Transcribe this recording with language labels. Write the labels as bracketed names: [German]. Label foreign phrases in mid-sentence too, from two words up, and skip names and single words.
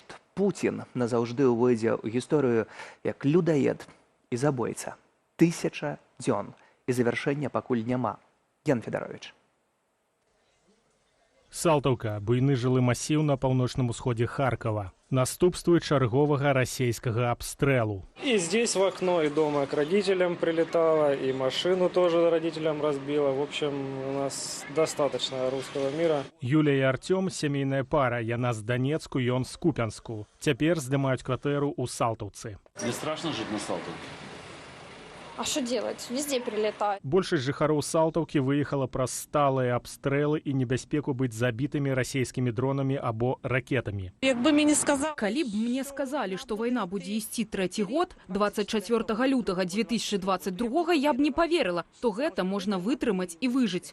[Belarusian] Пуцін назаўжды ўвойдзе ў гісторыю як людаед і забойца. 1000 дзён. І завяршэння пакуль няма. Ян Федарович. Салтаўка – буйны жылы масіў на паўночным усходзе Харкова. Наступствует чарговага расійскага абстрэлу. [Russian] И здесь в окно, и дома к родителям прилетало, и машину тоже родителям разбило. В общем, у нас достаточно русского мира. [Belarusian] Юля и Артём – сямейная пара. Яна з Донецку, ён з Купянску. Цяпер здымаюць кватэру ў Салтаўцы. [Russian] Не страшно жить на Салтаўке? А что делать? Везде прилетает. [Belarusian] Большасць жыхароў Салтаўкі выехала праз сталыя абстрэлы і небяспеку быць забітымі расійскімі дронамі або ракетамі. Калі б мне сказалі, што вайна будзе ісці 3-й год, 24 лютага 2022, я б не поверыла, то гэта можна вытрымаць і выжыць.